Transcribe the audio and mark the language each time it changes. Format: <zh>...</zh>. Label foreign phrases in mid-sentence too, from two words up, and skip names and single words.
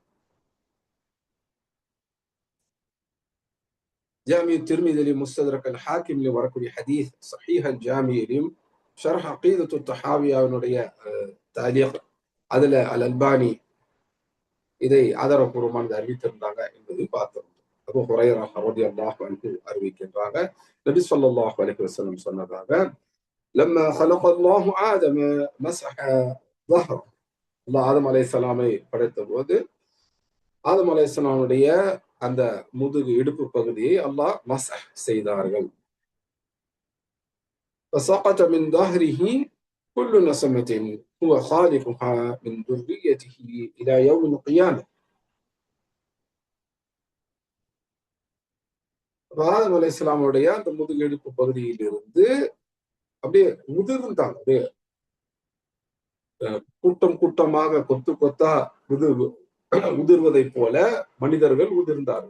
<ta>ஜாமி திர்மிதியிலும் முஸ்தத்ரக் அல் ஹாக்கிமிலும் வரக்கூடிய ஹதீஸ், ஸஹீஹ் அல் ஜாமியிலும் ஷர்ஹ் அகீதத்து தஹாவியாவினுடைய தாலீக், அதுல அல் அல்பானி இதை ஆதாரபூர்வமானது அறிவித்திருந்தாங்க என்பதை பார்த்தோம். அபூ ஹுரைரா</ta> <ar>رضي الله عنه</ar> <ta>அறிவிக்கின்றாங்க, நபி</ta> <ar>صلى الله عليه وسلم</ar> <ta>சொன்னதாக,</ta> <ar>لما خلق الله آدم مسح ظهره.</ar> <ta>அல்லாஹ் ஆதம் அலைஹிஸ்ஸலாமை படைத்த போது ஆதம் அலைஹிஸ்ஸலாமுடைய அந்த முதுகு இடுப்பு பகுதியை அல்லாஹ் மஸ்ஹ் செய்தார்கள்.</ta> <ar>فسقط من ظهره كل نسمة هو خالقها من ذريته إلى يوم القيامة.</ar> <ta>ஆதம் அலைஹிஸ்ஸலாமுடைய அந்த முதுகு இடுப்பு பகுதியில் இருந்து அப்படியே உதிர்ந்தாங்க. அப்படியே கூட்டம் கூட்டமாக கொத்து கொத்தா உதிர்வதை போல மனிதர்கள் உதிர்ந்தார்கள்.</ta>